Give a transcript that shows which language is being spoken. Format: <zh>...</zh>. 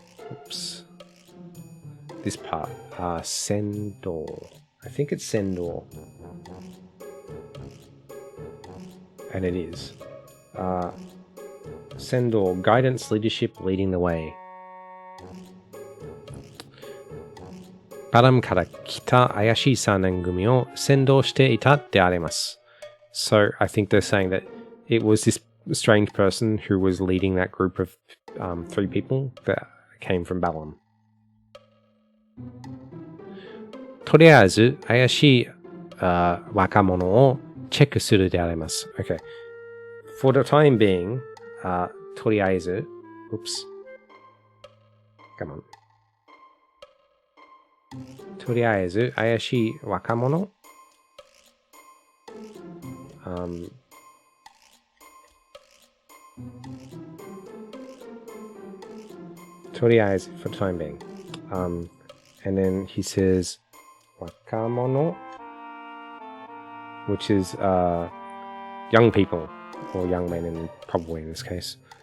<en>Oops. This part. Sendo. I think it's sendo. And it is. Sendo, guidance, leadership, leading the way.</en> <ja>パラムから来た怪しい三人組を先導していたであります。</ja> <en>So I think they're saying that it was this strange person who was leading that group of 3 people that came from Balam.</en> <ja>とりあえず怪しい若者をチェックするであります。</ja> <en>Okay. For the time being, とりあえず oops. Come on.</en> <ja>とりあえず怪しい若者とりあえず</ja> <en>for the time being. And then he says 若者 which is young people or young men in probably in this case.</en>